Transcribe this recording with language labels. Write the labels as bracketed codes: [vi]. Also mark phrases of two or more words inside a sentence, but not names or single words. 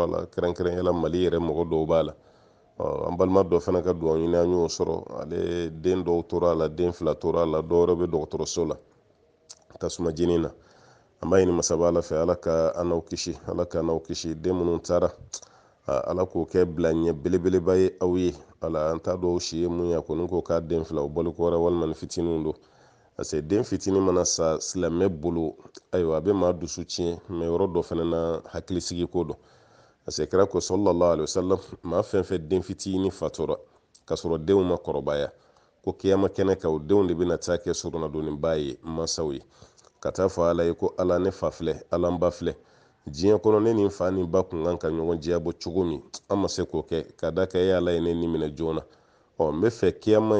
[bm] la kɛrɛnkɛrɛnyala Mali yɛrɛ mɔgɔ dɔw b'a la an balima dɔ fana ka dugawu ɲini an y'o sɔrɔ ale den dɔw tora a la den 2 tora a la dɔw yɛrɛ bɛ dɔgɔtɔrɔso la tasuma jeni na an b'a ɲini masaba ala fɛ ala ka an n'aw kisi ala ka n'aw kisi den minnu taara ala k'o kɛ bila ɲɛ belebeleba ye aw ye ala an t'a dɔn o si ye mun ya ko ni ko k'a den fila o bɔli ko wɛrɛ walima ni fitininw don [fr] parce que [bm] den fitinin mana sa silamɛ bolo ayiwa a bɛ maa dusu tiɲɛ mɛ yɔrɔ dɔ fana na hakilisigi ko don [fr] parce que [bm] kira ko [ar] صلى الله عليه وسلم [bm] maa fɛn fɛn den fitinin fatura k'a sɔrɔ denw ma kɔrɔbaya ko kiyama kɛnɛ kan o denw de bɛna taa kɛ surunadonniba ye mansaw ye ka taa fɔ ala ye ko ala ne fa filɛ ala n ba filɛ diɲɛ kɔnɔ ne ni n fa ni ba kun kan ka ɲɔgɔn diyabɔ cogo min an ma se k'o kɛ ka da ka e ala ye ne ni minɛ joona n bɛ fɛ kiyama